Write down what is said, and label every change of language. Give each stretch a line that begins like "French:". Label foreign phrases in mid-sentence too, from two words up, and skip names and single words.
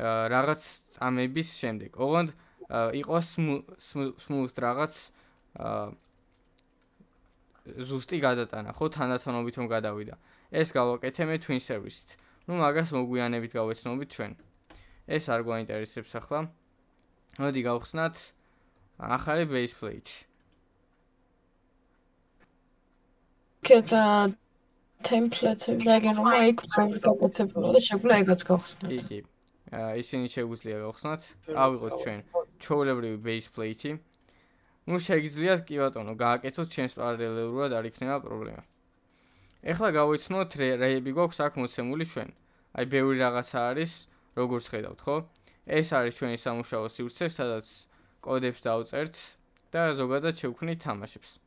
Georgian: რაღაც წამების შემდეგ. ოღონდ იყოს smooth რაღაც ზუსტი გადატანა, ხო, თანდათანობით რომ გადავიდა. ეს გავაკეთე მე
English: twin service-
Georgian: ით. ნუ მაგას მოგვიანებით გავეცნობით ჩვენ. ეს არ გვაინტერესებს ახლა. მოდი გავხსნათ ახალი
English: base plate.
Georgian: კეთა template-ები და ეგენ რომ აი გაკეთებულა და შეგვიძლია ეგაც გავხსნათ. კი. ისინი შეგვიძლია გავხსნათ. ავიღოთ ჩვენ ჩვეულებრივი
English: base plate-
Georgian: ი. ნუ შეგიძლიათ კი ბატონო გააკეთოთ ჩვენს პარალელურად არ იქნება პრობლემა. ეხლა გავიცნოთ რეები გვაქვს აქ მოცემული ჩვენ. აი ბევრი რაღაცა არის, როგორც ხედავთ, ხო? ეს არის ჩვენი სამუშაო სივრცე, სადაც კოდებს დავწერთ და ზოგადად შევქმნით თამაშებს.